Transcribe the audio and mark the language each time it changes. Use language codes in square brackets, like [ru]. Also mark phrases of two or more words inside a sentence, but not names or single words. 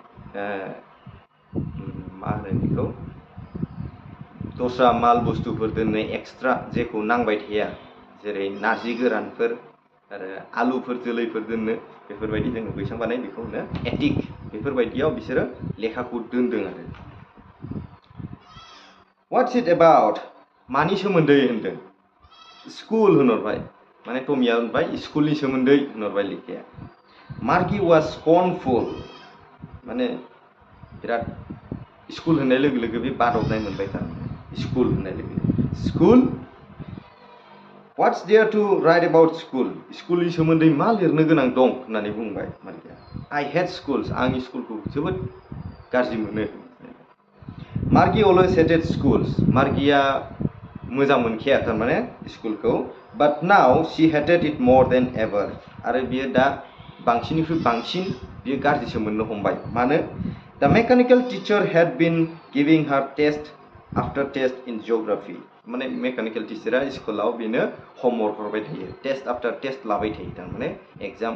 [brx] मा होनो बेखौ दस्रा माल बुस्थुफोर दोननो एक्सट्रा जेखौ नांबाय थाया जेरै नारजि गोरानफोर आरो आलुफोर जोलैफोर दोननो बेफोरबायदि जोङो बैसां बानाय बेखौ होनो एटिक बेफोरबायदियाव बिसोरो लेखाखौ दोनदों आरो [en] what's it about [brx] मानि सोमोन्दै होनदों स्कुल होनहरबाय माने टमिया होनबाय स्कुलनि सोमोन्दै होनहरबाय लेखाया [en] Margie was scornful [brx] माने बिराद स्कुल होननाय लोगो लोगो बे बादबनाय मोनबाय थारमाने स्कुल होननाय लोगो [en] school what's there to write about school [brx] स्कुलनि सोमोन्दै मा लिरनो गोनां दं होननानै बुंबाय मार्गिया [en] I hate schools [brx] आं स्कुलखौ जोबोद गाज्रि मोनो [en] Margie always hated schools [brx] मार्गिया मोजां मोनखाया थारमाने स्कुलखौ [en] but now she hated it more than ever [brx] आरो बियो दा बांसिननिख्रुइ बांसिन बियो गाज्रिसो मोननो हमबाय मानो [en] the mechanical teacher had been giving her test after test in geography [brx] माने मेकानिकेल टिचारा स्कुलाव बेनो हमवर्क हरबाय थायो [en] test after test [brx] लाबाय थायो थारमाने एग्जाम